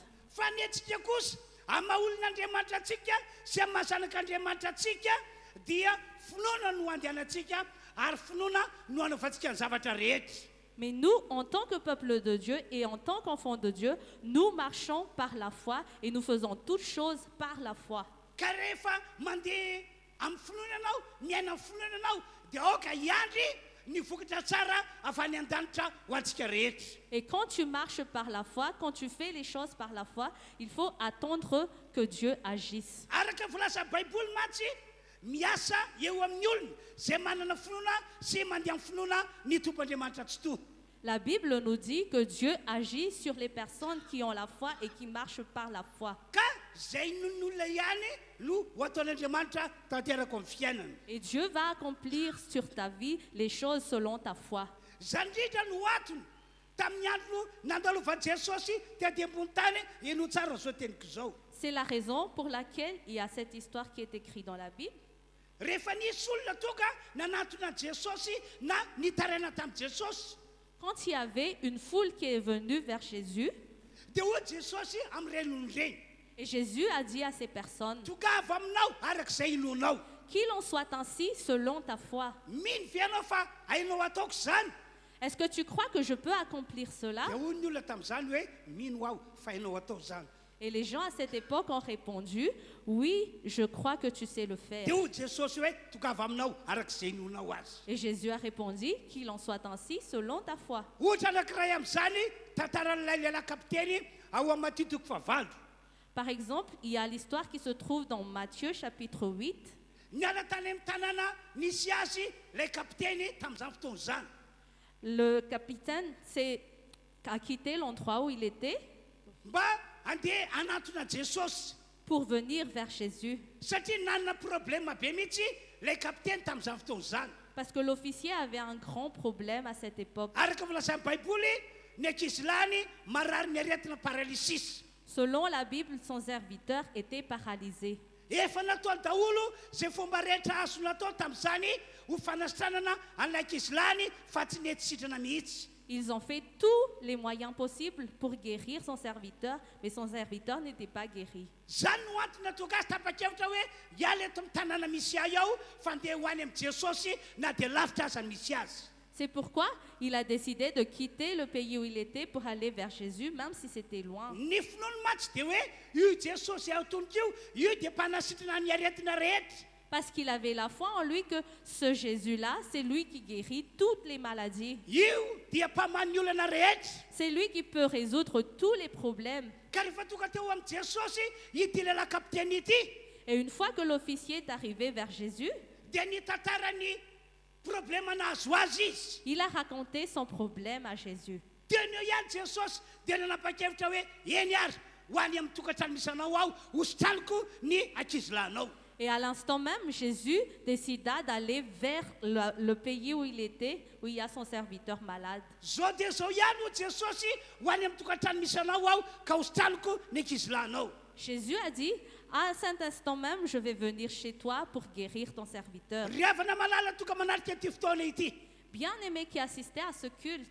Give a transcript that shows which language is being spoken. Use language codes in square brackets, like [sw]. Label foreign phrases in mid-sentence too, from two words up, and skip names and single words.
[mg] Fa ny antsika kosa amaha olon'Andriamanitra antsika sy amaha zanak'Andriamanitra antsika dia finoana no andehanantsika ary finoana no hanaovantsika ny zavatra rehetra. [fr] Mais nous, en tant que peuple de Dieu et en tant qu'enfants de Dieu, nous marchons par la foi et nous faisons toutes choses par la foi. [mg] Ka rehefa mandeha amin'ny finoana anao, miaina amin'ny finoana anao, dia aoka hiandry ny vokatra tsara avy any an-danitra ho antsika rehetra. [fr] Et quand tu marches par la foi, quand tu fais les choses par la foi, il faut attendre que Dieu agisse. [mg] Araka volaza Baiboly mantsy, miasa eo amin'ny olona zay manana finoana sy mandeha amin'ny finoana ny tompon'Andriamanitra tsy toa. [fr] La Bible nous dit que Dieu agit sur les personnes qui ont la foi et qui marchent par la foi. [mg] Ka zay non'olona ihany no ho ataon'Andriamanitra tanteraka amin'ny fiainana. [fr] Et Dieu va accomplir sur ta vie les choses selon ta foi. [mg] Zany indrindra no atony tamin'ny andro nandalovan'i Jesosy teady ambony tany eno tsara zao teniko zao. [fr] C'est la raison pour laquelle il y a cette histoire qui est écrite dans la Bible. [mg] Rehefa nisy olona tonga nanatona Jesosy na nitaraina tamin'i Jesosy [fr] Quand il y avait une foule qui est venue vers Jésus, [mg] dia hoy Jesosy amin'ireny olona ireny, [fr] et Jésus a dit à ces personnes, [mg] tongava aminao arak'izay inonao. [fr] qu'il en soit ainsi selon ta foi. [mg] Mino ve ianao fa hainao ataoko zany? [fr] Est-ce que tu crois que je peux accomplir cela? [mg] Dia hoy ny olona tamin'izany hoe mino aho fa hainao atao zany. [fr] Et les gens à cette époque ont répondu, oui, je crois que tu sais le faire. [mg] Dia hoy Jesosy hoe tongava aminao arak'izay inonao azy. [fr] Et Jésus a répondu, qu'il en soit ainsi selon ta foi. [mg] Ohatra anankiray amin'izany tantaran'ilay lehilahy kapiteny ao amin'ny matitiko favalo. [fr] Par exemple, il y a l'histoire qui se trouve dans Matthieu chapitre 8. [mg] Niala tany amin'ny tanàna nisy azy ilay kapiteny tamin'izany fotoana izany. [fr] Le capitaine a quitté l'endroit où il était [mg] Mba andeha anatona Jesosy [fr] pour venir vers Jésus. [mg] satria nanana problème be mihitsy ilay kapiteny tamin'izany fotoana izany. [fr] Parce que l'officier avait un grand problème à cette époque. [mg] Araka volazan'ny Baiboly, ny ankizy lany marary ny aretina paralysisy. [fr] Selon la Bible, son serviteur était paralysé. [mg] Efa nataony daholo zay fomba rehetra azo natao tamin'izany ho fanasitranana an'ilay ankizy lany fa tsy nety sitrana mihitsy. [fr] Ils ont fait tous les moyens possibles pour guérir son serviteur, mais son serviteur n'était pas guéri. [mg] Zany no antony natonga azy tapa-kevitra hoe hiala eto amin'ny tanàna misy ahy ao fa andeha ho any amin'ny Jesosy na dia lavitra aza ny misy azy. [fr] C'est pourquoi il a décidé de quitter le pays où il était pour aller vers Jésus, même si c'était loin. [mg] Ny finoany mantsy dia hoe io Jesosy atonoko io dia mpanasitrana ny aretina rehetra. [fr] Parce qu'il avait la foi en lui que ce Jésus-là, c'est lui qui guérit toutes les maladies. [mg] Io dia mpamany ny olana rehetra. [fr] C'est lui qui peut résoudre tous les problèmes. [mg] Ka rehefa tonga teo amin'ny Jesosy ity lehilahy kapiteny ity [fr] Et une fois que l'officier est arrivé vers Jésus, [mg] dia nitantara ny problème nahazo azy izy. [fr] il a raconté son problème à Jésus. [mg] Teny eo ihany Jesosy dia nanapa-kevitra hoe eny ary ho any amin'ny tokantrano misy anao aho hositraniko ny ankizy lahinao. [fr] Et à l'instant même, Jésus décida d'aller vers le pays où il était, où il y a son serviteur malade. [mg] Zao dia zao ihany ho Jesosy ho any amin'ny tokantrano misy anao aho ka hositraniko ny ankizy lahinao. [fr] Jésus a dit, à cet instant même, je vais venir chez toi pour guérir ton serviteur. [mg] Ry havana malala toka manarika ity fotoana ity. [fr] Bien-aimé qui assistait à ce culte,